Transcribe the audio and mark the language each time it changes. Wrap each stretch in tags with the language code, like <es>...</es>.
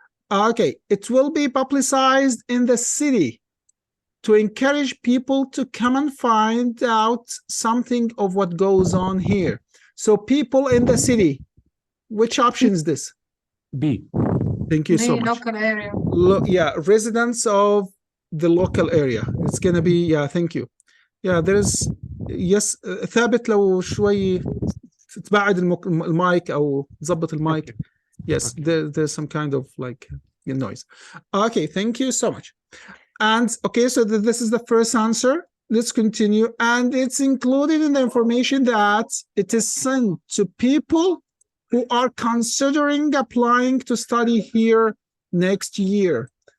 <en>Okay, it will be publicized in the city to encourage people to come and find out something of what goes on here. So people in the city, which option is this? B. Thank you so The much. local area. Yeah, residents of the local area. It's going to be, yeah, thank you. Yeah, there is, yes,</en> <ar>ثابت لو شوي تبعد المايك أو تظبط المايك.</ar> <en>Yes, there's some kind of like noise. Okay, thank you so much. And okay, so this is the first answer. Let's continue. And it's included in the information that it is sent to people who are considering applying to study here next year.</en>